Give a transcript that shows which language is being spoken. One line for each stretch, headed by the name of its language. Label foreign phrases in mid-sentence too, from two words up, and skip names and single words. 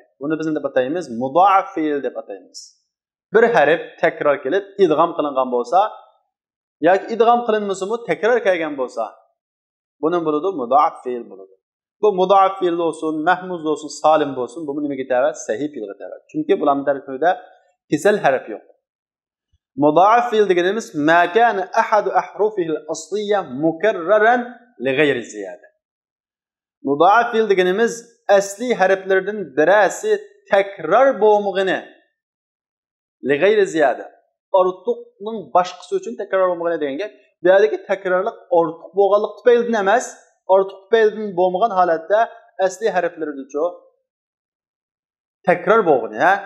Uzbek: Buni biz deb ataymiz, mudoaf fe'l deb ataymiz. Bir harf takror kelib, idg'am qilingan bo'lsa, yoki idg'am qilinmasa-mu takror kelgan bo'lsa, buni bo'ladi mudoaf fe'l bo'ladi. Bu mudoaf fe'l bo'lsin, mahmuz bo'lsin, salim bo'lsin, bu nimaga tava? Sahih fe'lga tava. Chunki bularning tarkibida kesal harf yo'q. Mudoaf fe'l deganimiz
Arabic: ما كان أحد حروفه الأصلية مكررا لغير زيادة.
Uzbek: Mudoaf fe'l deganimiz asli harflardan birasi takror bo'lmag'ini
Arabic: لغير زيادة.
Uzbek: Ortiqning boshqasi uchun takror bo'lmag'ini deganga, bu yerdagi takrorlik ortiq bo'lganlik tufaylidan emas, ortiq tufaylidan bo'lmagan holatda asli harflardacho takror bo'lg'ini, ha?